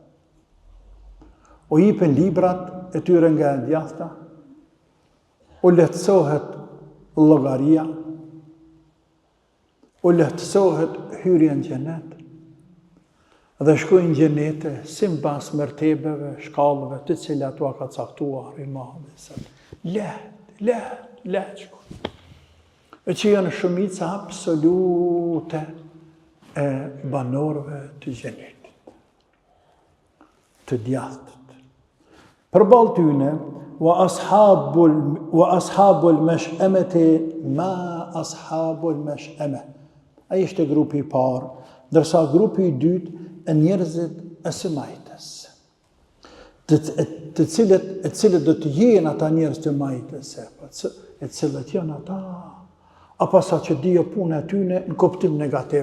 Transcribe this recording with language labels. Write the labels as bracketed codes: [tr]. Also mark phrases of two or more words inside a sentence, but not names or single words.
[sq] U jipen librat e tyre nga e djathta, u lehtësohet llogaria, u lehtësohet hyrja në xhenet, dhe shkojnë në xhenete sipas mertebeve, shkallëve të cilat ua ka caktuar Imam e Leht shkojnë. E që janë shumica absolute e banorëve të xhenetit, të djathtët. Përballë tyne, [ar] وأصحاب المشأمة ما أصحاب المشأمة. [sq] Ai ishte grupi i parë, ndërsa grupi i dytë e njerëzit e së majtës. Të cilët do të jenë ata njerëz të majtës, e cilët janë ata, apo sa që dhjo punë e tyne në kuptim negativ.